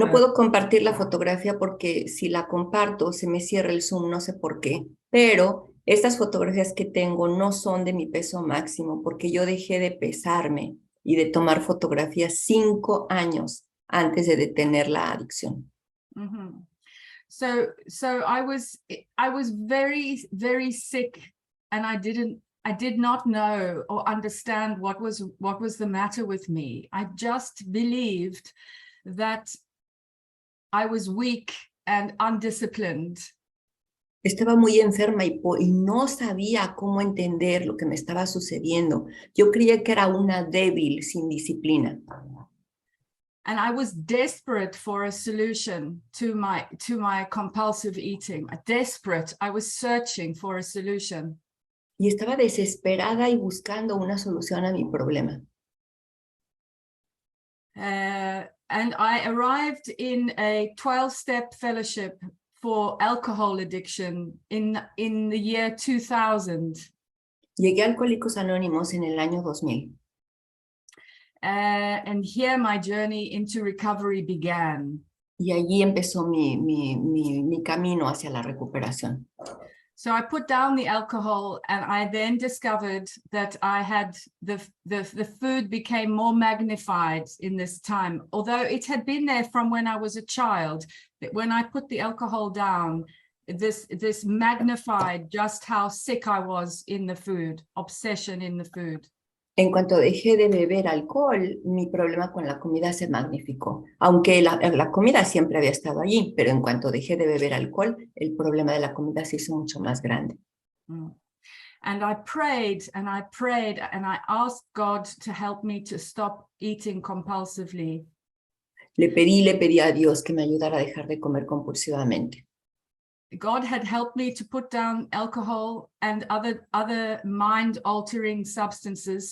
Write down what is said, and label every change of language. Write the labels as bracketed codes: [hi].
[es] no puedo compartir la fotografía porque si la comparto se me cierra el Zoom, no sé por qué, pero estas fotografías que tengo no son de mi peso máximo porque yo dejé de pesarme y de tomar fotografías 5 años antes de detener la adicción. [en] So I was very, very sick, and I did not know or understand what was the matter with me. I just believed that I was weak and undisciplined. [es] Estaba muy enferma y no sabía cómo entender lo que me estaba sucediendo. Yo creía que era una débil sin disciplina. [en] And I was desperate for a solution to my compulsive eating. Desperate. I was searching for a solution. [es] Y estaba desesperada y buscando una solución a mi problema. [en] And I arrived in a 12-step fellowship for alcohol addiction in the year 2000. [es] Llegué a Alcohólicos Anónimos en el año 2000. [en] And here my journey into recovery began. [es] Y allí empezó mi camino hacia la recuperación. [en] So I put down the alcohol, and I then discovered that I had the food became more magnified in this time, although it had been there from when I was a child. But when I put the alcohol down, this magnified just how sick I was in the food, obsession in the food. [es] En cuanto dejé de beber alcohol, mi problema con la comida se magnificó. Aunque la comida siempre había estado allí, pero en cuanto dejé de beber alcohol, el problema de la comida se hizo mucho más grande. [en] And I prayed and I prayed and I asked God to help me to stop eating compulsively. [es] Le pedí a Dios que me ayudara a dejar de comer compulsivamente. [en] God had helped me to put down alcohol and other mind-altering substances.